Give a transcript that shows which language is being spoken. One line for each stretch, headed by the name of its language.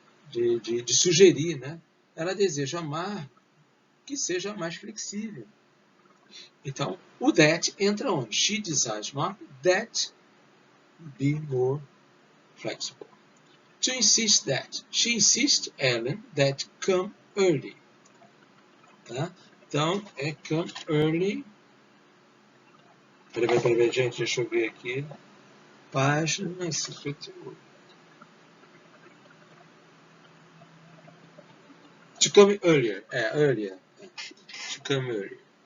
Portuguese: De sugerir, né? Ela deseja amar que seja mais flexível. Então, o that entra onde?
English: She desires Mark that be more flexible. To insist that. She insists Ellen that come early.
Portuguese: Tá? Então,
English: come early.
Portuguese: Peraí, gente, deixa eu ver aqui. Página 58.
English: To come earlier. Earlier. To come earlier.